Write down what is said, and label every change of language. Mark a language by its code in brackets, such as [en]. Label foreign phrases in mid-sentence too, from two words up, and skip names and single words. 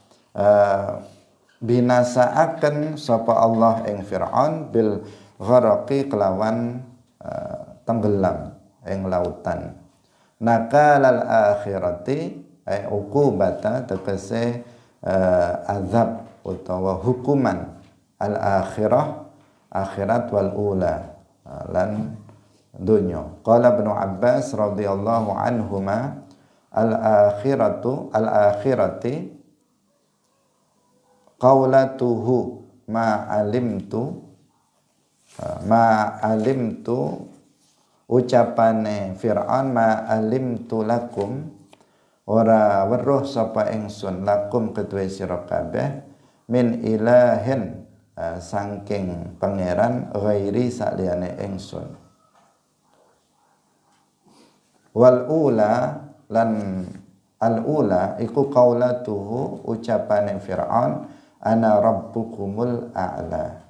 [jv] binasaaken sapa Allah ing Firaun [ar] بالغرق [jv] kelawan tenggelam ing lautan [ar] نكال الآخرة أي عقوبة [jv] tegese azab utawa hukuman [ar] الآخرة [jv] akhirat [ar] والأولى [jv] lan dunya [ar] قال ابن عباس رضي الله عنهما الآخرة قولته ما علمت [jv] ucapane Fir'aun [ar] ما علمت لكم [jv] ora weruh sapa ingsun lakum kedue sira kabeh [ar] من إله [jv] saking pangeran ghairi saliyane ingsun [ar] والأولى [jv] lan [ar] الأولى [jv] iku qaulatuhu ucapane Fir'aun [ar] أنا ربكم الأعلى.